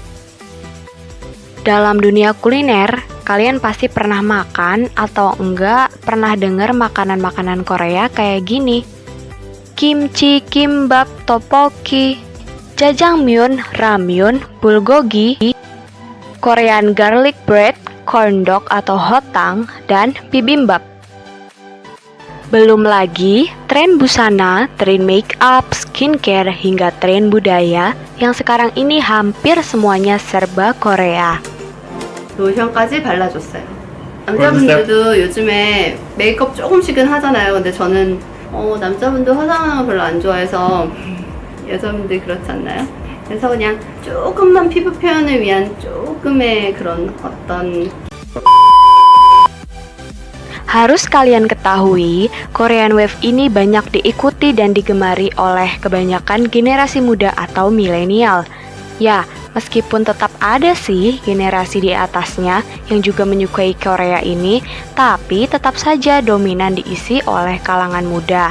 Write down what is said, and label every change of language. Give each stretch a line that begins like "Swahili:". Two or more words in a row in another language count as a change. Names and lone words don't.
Indonesian: Dalam dunia kuliner, kalian pasti pernah makan atau enggak pernah dengar makanan-makanan Korea kayak gini. Kimchi, kimbap, tteokbokki, jjajangmyeon, ramyun, bulgogi,
English: Korean garlic bread, corn dog
Indonesian: atau hotang, dan bibimbap. Belum lagi tren busana, tren make up, skincare, hingga tren budaya yang sekarang ini hampir semuanya serba Korea.
Korean: 로션까지 발라줬어요. 남자분들도 요즘에 메이크업 조금씩은 하잖아요. 근데 저는 남자분들 화장하는 거 별로 안 좋아해서 여자분들 그렇지 않나요? 그래서 그냥 조금만 피부 표현을 위한 조금의 그런 어떤
Indonesian: Harus kalian ketahui, Korean Wave ini banyak diikuti dan digemari oleh kebanyakan generasi muda atau milenial. Ya, meskipun tetap ada sih generasi di atasnya yang juga menyukai Korea ini, tapi tetap saja dominan diisi oleh kalangan muda.